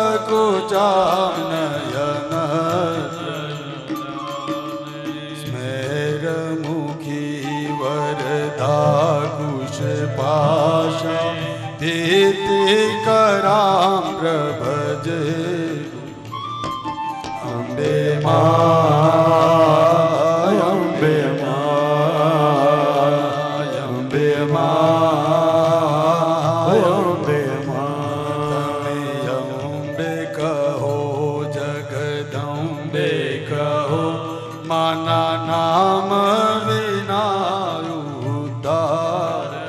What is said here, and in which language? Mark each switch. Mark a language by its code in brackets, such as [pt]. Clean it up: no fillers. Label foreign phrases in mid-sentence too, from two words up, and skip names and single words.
[sa] कुचानयन स्मेरमुखी वरदा कुशपाशा भीतिकरां प्रभजे [hi] अम्बे माय अम्बे माय अम्बे माय अम्बे माय अम्बे कहो जगदम्बे कहो माना नाम विना उद्धार